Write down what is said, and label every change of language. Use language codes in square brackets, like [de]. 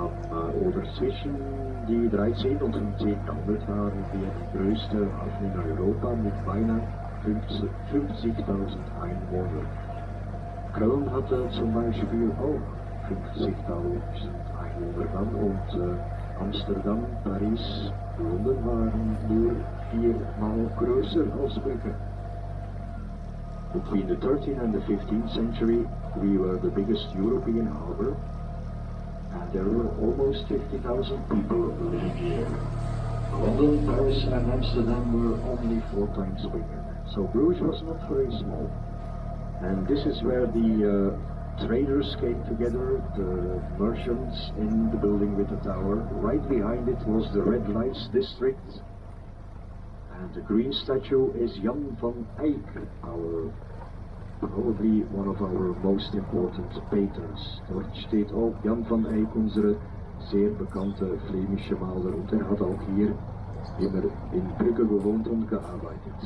[de] Oder zwischen die 13. und 15. Jahrhundert waren wir die größte Hafen in Europa mit beinahe 50.000 Einwohnern. Köln hatte zum Beispiel auch 50.000 Einwohner dann und Amsterdam, Paris, London waren nur 4-mal größer als Brugge. [en] Between the 13th and the 15th century, we were the biggest European harbor. And there were almost 50,000 people living here. London, Paris and Amsterdam were only 4 times bigger. So Bruges was not very small. And this is where the traders came together, the merchants in the building with the tower. Right behind it was the Red Lights District. And the green statue is Jan van Eyck, our probably one of our most important patrons. [de] Dort steht auch Jan van Eyck, unsere sehr bekannte flämische Maler, und er hat auch hier immer in Brugge gewohnt und gearbeitet.